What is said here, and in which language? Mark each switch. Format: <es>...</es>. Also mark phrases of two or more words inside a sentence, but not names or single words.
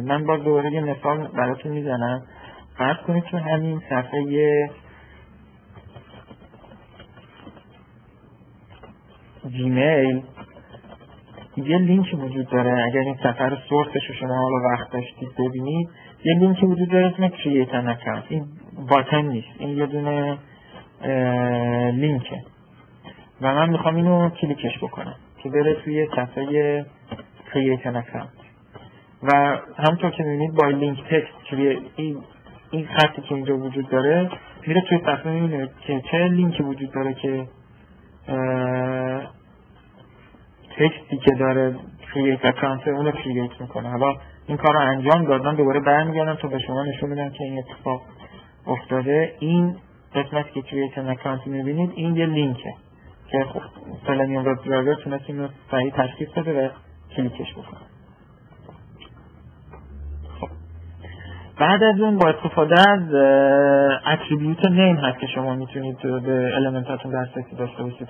<fa>من باز دوباره یه مثال براتون میزنم. فرض کنید تو همین صفحه جیمیل یه لینک وجود داره. اگر این صفحه رو سورسش رو شما حالا وقت داشتید ببینید، یه لینک وجود داره اسم</fa> <en>create an account.</en> <fa>این باتن نیست، این یه دونه لینکه و من میخوام اینو کلیکش بکنم که بره توی صفحه</fa> <en>create an account</en> <fa>و همونطور که میبینید با</fa> <en>link text</en> <fa>این خطی که اینجا وجود داره میره توی صفحه میبینید که چه لینکی وجود داره که تکستی که داره</fa> <en>create account</en> <fa>اونو create میکنه. حالا این کار رو انجام دادم، دوباره برمیگردم تا به شما نشون بدم که این اتفاق افتاده. این قسمتی که</fa> <en>create an account</en> <fa>میبینید این یه لینکه که خب سلنیوم وب درایور تونست این رو صحیح تشخیص بده و کلیکش بکنه. خب بعد از اون با استفاده از</fa> <en>attribute name</en> <fa>هست که شما میتونید به المنتاتون دسترسی داشته باشید.</fa>